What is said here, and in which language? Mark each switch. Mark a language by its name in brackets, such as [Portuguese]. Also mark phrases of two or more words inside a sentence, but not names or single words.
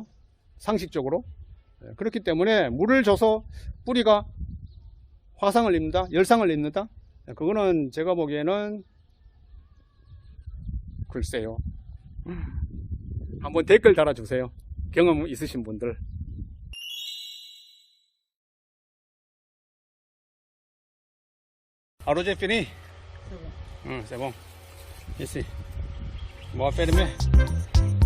[Korean] 상식적으로. 그렇기 때문에 물을 줘서 뿌리가 화상을 입는다, 열상을 입는다. 그거는 제가 보기에는 글쎄요. 한번 댓글 달아주세요. 경험 있으신 분들. [French] Arroz fini? C'est bon. C'est bon. Ici. Bon, fermez.